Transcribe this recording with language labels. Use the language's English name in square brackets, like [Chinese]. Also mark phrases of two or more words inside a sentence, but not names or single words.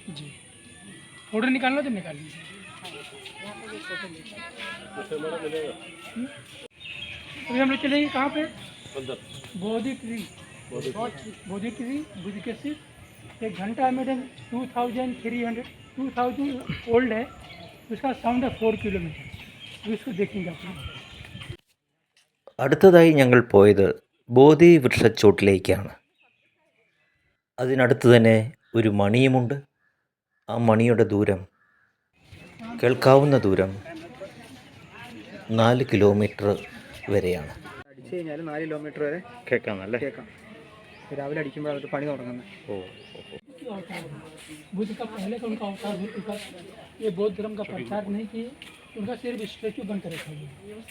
[Hindi] जी, फोटो निकालना तो निकाल लीजिए। अभी हम लोग चलेंगे कहाँ पे, बोधि ट्री। बोधि ट्री बुद्ध के सिर्फ 1 घंटा मैडम 2000 ओल्ड है, उसका साउंड है 4 किलोमीटर। इसको देखेंगे आप। [Malayalam] അടുത്തതായി ഞങ്ങൾ പോയത് ബോധി വൃക്ഷച്ചോട്ടിലേക്കാണ്. അതിനടുത്ത് തന്നെ ഒരു മണിയുമുണ്ട്. ആ മണിയുടെ ദൂരം, കേൾക്കാവുന്ന ദൂരം 4 കിലോമീറ്റർ വരെയാണ്. അടിച്ചു കഴിഞ്ഞാൽ 4 കിലോമീറ്റർ വരെ കേൾക്കാമല്ലേ? കേൾക്കാം. രാവിലെ അടിക്കുമ്പോൾ അവർ പണി തുടങ്ങുന്നത്. [Hindi] बुद्ध का पहले का उनका अवतार हो चुका, ये बौद्ध धर्म का प्रचार नहीं किए, उनका सिर्फ स्टैचू बन कर रखा हुआ है।